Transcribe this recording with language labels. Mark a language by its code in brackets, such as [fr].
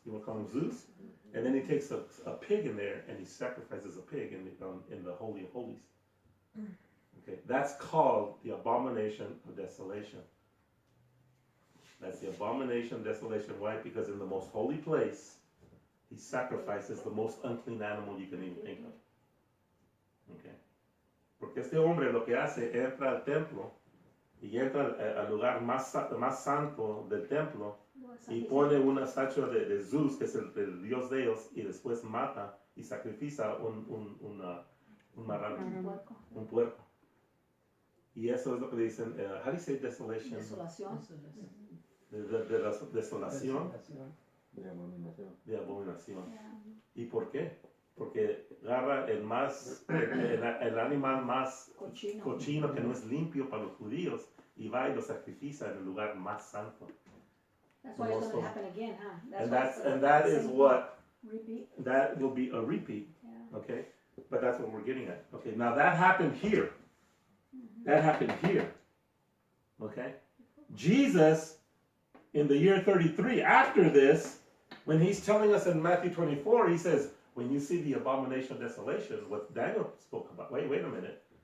[en] You want to call him Zeus, and then he takes a pig in there and he sacrifices a pig in the Holy of Holies. Okay, that's called the abomination of desolation. That's the abomination of desolation. Why? Because in the most holy place, he sacrifices the most unclean animal you can even think of. Okay. [es] Porque este hombre lo que hace, entra al templo y entra al lugar más santo del templo y pone una estatua de Zeus, que es el dios de ellos, y después mata y sacrifica un marrano, un puerco. Y eso es lo que dicen, [en] how do you say desolation? [es] Desolación. De la desolación, de abominación. ¿Y por qué? Porque agarra el animal más cochino que no es limpio para los judíos y va y lo sacrifica en el lugar más santo. [en] That's why it's going to happen again, huh? That is what Repeat. that will be a repeat. Yeah. Okay, but that's what we're getting at. Okay, now that happened here. That happened here. Okay, Jesus, in the year 33, after this, when he's telling us in Matthew 24, he says, when you see the abomination of desolation, what Daniel spoke about. Wait a minute.